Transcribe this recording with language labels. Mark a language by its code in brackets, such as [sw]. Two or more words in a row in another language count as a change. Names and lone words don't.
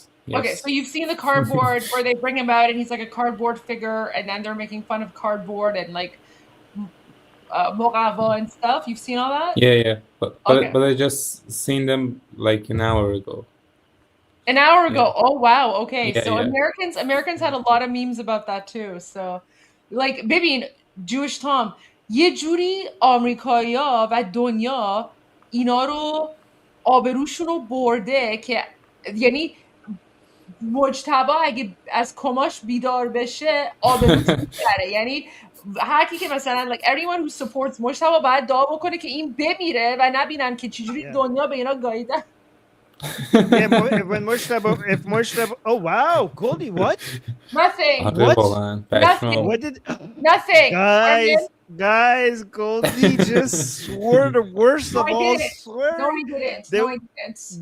[en] Okay, so you've seen the cardboard where they bring him out and he's like a cardboard figure, and then they're making fun of cardboard and like Morava and stuff. You've seen all that? Yeah. But I just seen them like an hour ago. An hour ago. Yeah. Oh wow. Okay. Yeah, so Americans had a lot of memes about that too. So like maybe Jewish Tom, [fa] یه جوری آمریکایی‌ها و دنیا اینا رو آبروشون رو برده که یعنی مجتبی اگه از کماش بیدار بشه آبروش میبره. یعنی هر کی که مثلا [en] like everyone who supports [fa] مجتبی باید دعا بکنه که این بمیره و نبینن که چجوری دنیا به اینا گاییدن. [en] When Mojtaba, oh wow, Goldie, what? Nothing. What? Nothing. What did? Nothing. Guys, Guys, Goldie just swore the worst No, of I all didn't. swearing. No, I didn't. No, I didn't.